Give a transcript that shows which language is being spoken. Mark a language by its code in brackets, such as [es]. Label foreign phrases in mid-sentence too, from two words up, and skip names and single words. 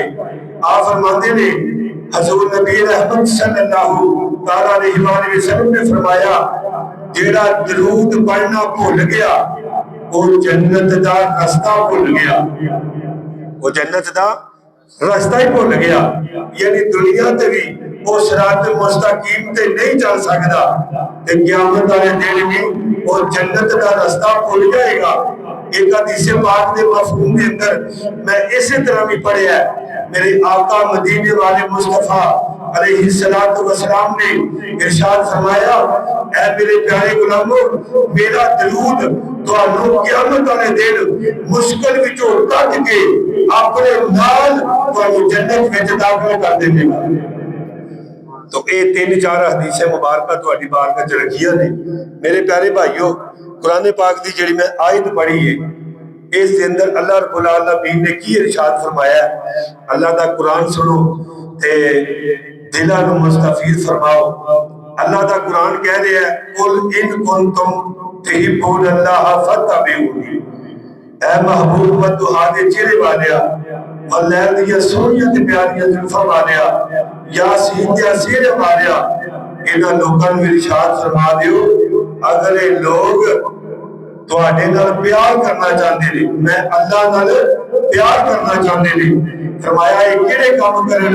[pa] آپ فرماندے نیں، حضور نبی رحمت صلی اللہ علیہ وسلم نے فرمایا، جیہڑا درود پڑھنا بھل گیا او جنت دا رستہ بھل گیا، او جنت دا رستہ ای بھل گیا. یعنی دنیا تے وی او صراط مستقیم تے نہیں چل سکدا تے قیامت والے دن وی او جنت دا رستہ بھل جائے گا. اک حدیث پاک کے مفہوم کے اندر میں اسی طرح وی پڑھیا اے. میرے آقا مدینے والے مصطفیٰ علیہ الصلوٰۃ والسلام نے ارشاد فرمایا، اے میرے پیارے غلاموں، میرا درود تہانوں قیامت والے دن مشکل وچوں کڈھ کے اپنے نال تہانوں جنت وچ داخل کر دے گا. تو ایہ تن چار حدیثاں مبارک تہاڈی بارگاہ چ رکھیاں نیں. میرے پیارے بھائیو، قرآن پاک دی جیہڑی میں آیت پڑھی اے، اس دے اندر اللہ رب العالمین نے کی ارشاد فرمایا، اللہ دا قرآن سنو تے دلاں نوں مستفید فرماؤ. [ur] اللہ کا قرآن کہہ رہا ہے, [ar] قل إن كنتم تحبون الله فاتبعوني. [pa] اے محبوب والضحیٰ دے چہرے والیا، واللیل دیاں سوہنیاں تے پیاریاں زلفاں والیا، یٰسین دیاں سہرے والیا، انہاں لوکاں نوں ارشاد فرما دیو، اگر ایہ لوک تہاڈے نال پیار کرنا چاہندے نیں، میں اللہ نال پیار کرنا چاہندے نیں، فرمایا ایہ کیہڑے کم کرن?